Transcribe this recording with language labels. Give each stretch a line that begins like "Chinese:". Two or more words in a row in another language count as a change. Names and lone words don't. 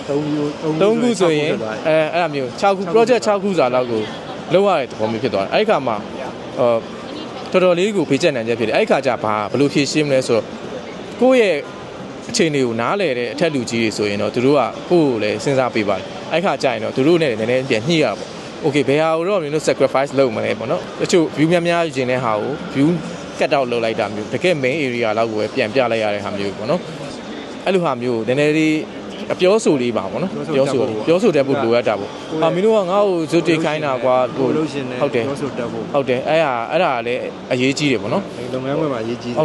Burmese: 3 ခုဆိုရင်အဲ့ဒါမျိုး6ခု project 6ခုစာလောက်ကိုလောက်ရတဲ့သဘောမျိုးဖြစ်သွားတယ်အဲ့ဒီခါမှာတော်တော်လေးကိုဖေးချက်နိုင်ချက်ဖြစ်တယ်အဲ့ဒီခါကျဘယ်လို ဖြေရှင်းမလဲဆိုတော့ကိုယ့်ရဲ့အခြေအနေကိုနားလည်တဲ့အထက်လူကြီးတွေဆိုရင်တော့သူတို့ကကိုယ့်ကိုလည်းစဉ်းစားပေးပါတယ်အဲ့ဒီခါကျရင်တော့သူတို့နဲ့နည်းနည်းပြန်ညှိရပါပေါ့okay ဘယ်ဟာကိုတော့မင်းတို့ sacrifice လုပ်မလဲပေါ့နော်တချို့ view များယူခြင်းတဲ့ဟာကို
English: view cut out
Burmese: လုပ်လိုက်တာမျိုးတကယ်
English: main area
Burmese: လောက်ကိုပဲပြန်ပြလိုက်ရတဲ့ဟာမျိုးပေါ့နော်အဲ့လိုဟာမျိုးနည်းနည်းလေးအပြောဆိုလေးပါပေါ့နော်ပြောဆိုတတ်ဖို့လိုအပ်တာပေါ့မင်းတို့ကငါ့ကိုဇွတ်တိတ်ခိုင်းတာကွာဟိုဟုတ်တယ်ပြောဆိုတတ်ဖို့ဟုတ်တယ်အဲ့ဒါလည်းအရေးကြီးတယ်ပေါ့နော် လုပ်ငန်းခွင်မှာအရေးကြီး